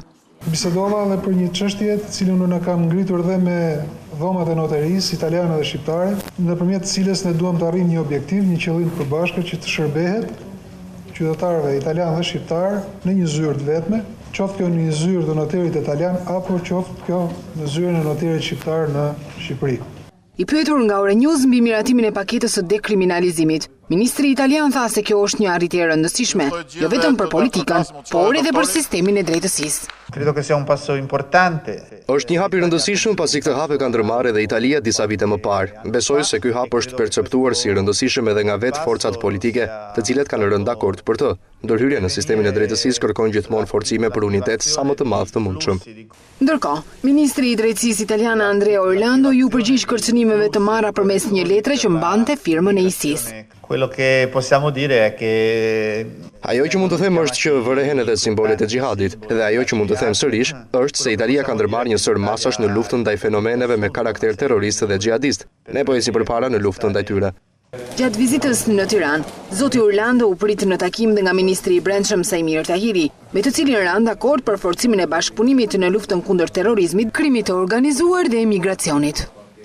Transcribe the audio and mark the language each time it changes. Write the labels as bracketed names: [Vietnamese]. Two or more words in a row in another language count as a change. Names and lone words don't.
[Albanian] Bisedova edhe për një çështje të cilën unë kam ngritur dhe me dhomat e noterisë italiane dhe shqiptare, nëpërmjet të cilës ne duam të arrijmë një objektiv, një qëllim të përbashkët që të shërbehet qytetarëve italian dhe shqiptar në një zyrë të vetme, qoftë kjo në një zyrë të noterit italian apo qoftë kjo në zyrën e noterit shqiptar në Shqipëri. I pyetur nga Euronews mbi miratimin e paketës së dekriminalizimit, ministri italian tha se kjo është një arritje e rëndësishme, jo vetëm për politikën, por edhe për sistemin e drejtësisë. [Italian] Credo che sia un passo importante. [Albanian] Është një hap i rëndësishëm pasi këtë hap e ka ndërmarrë edhe Italia disa vite më parë. Besoj se ky hap është perceptuar si rëndësishëm edhe nga vetë forcat politike, të cilat kanë rënë dakord për të. Ndërhyrja në sistemin e drejtësisë kërkon gjithmonë forcime për unitet sa më të madh të mundshëm. Ndërkohë, ministri i drejtësisë italiane Andrea Orlando ju përgjigj kërcënimeve të marra përmes një letre që mbante firmën e ISIS. [Italian] Quello che possiamo dire è che [Albanian] ajo që mund të them është që vërehen edhe simbolet e xhihadit, dhe ajo që mund të them sërish është se Italia ka ndërmarrë një sër masash në luftën ndaj fenomeneve me karakter terrorist dhe xhihadist. Ne po ecim përpara në luftën ndaj tyre. Gjatë vizitës në Tiranë, zoti Orlando u prit në takim dhe nga ministri i Brendshëm Sajmir Tahiri, me të cilin ranë dakord për forcimin e bashkëpunimit në luftën kundër terrorizmit, krimit të organizuar dhe emigracionit.